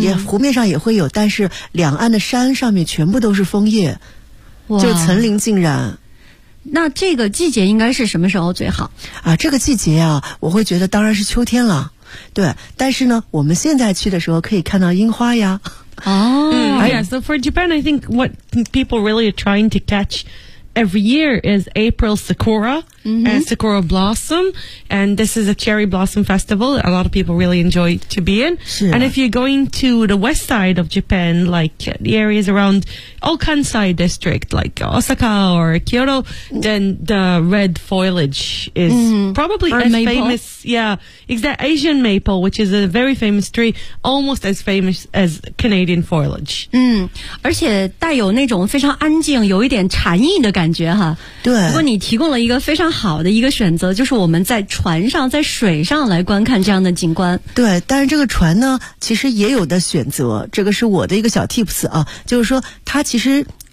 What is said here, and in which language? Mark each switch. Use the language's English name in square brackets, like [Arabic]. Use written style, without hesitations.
[Chinese] 也湖面上也会有，但是两岸的山上面全部都是枫叶，就层林尽染。那这个季节应该是什么时候最好啊？这个季节啊，我会觉得当然是秋天了。对，但是呢，我们现在去的时候可以看到樱花呀。哦， [English] yeah. So for Japan, I think what people really are trying to catch every year is April Sakura、mm-hmm. and Sakura Blossom. And this is a cherry blossom festival that a lot of people really enjoy to be in.、 Yeah. And if you're going to the west side of Japan, like the areas around Okansai district, like Osaka or Kyoto, then the red foliage is、mm-hmm. probably、 or、 as、 maple. Famous. Yeah, it's that Asian maple, which is a very famous tree, almost as famous as Canadian foliage. [Chinese] 嗯，而且带有那种非常安静，有一点禅意的感觉哈。对。不过你提供了一个非常好的一个选择，就是我们在船上，在水上来观看这样的景观。对，但是这个船呢，其实也有的选择，这个是我的一个小 tips 啊，就是说它其实。